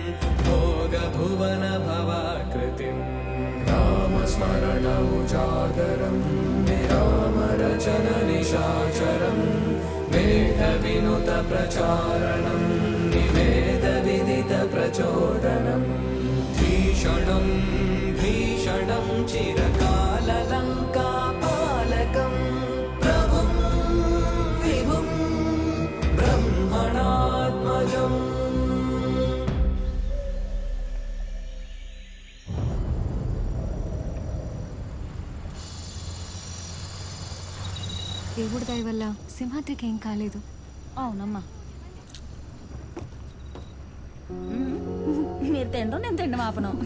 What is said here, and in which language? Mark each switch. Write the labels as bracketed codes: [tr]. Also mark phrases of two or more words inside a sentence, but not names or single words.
[sa] भोगभुवनभवाकृतिं रामस्मरणमुजागरं विरामरचननिशाचरं वेदविनुतप्रचारणं निवेदविदितप्रचोदनं भीषणं भीषणं चिरकाललङ्कापालकं प्रभुं विभुं ब्रह्मणात्मजम्. [te] దేవుడి దయ వల్ల సింహాద్రికి ఏం కాలేదు. అవునమ్మా. మీరు తిండ్రు, నేను తిండి మాపను.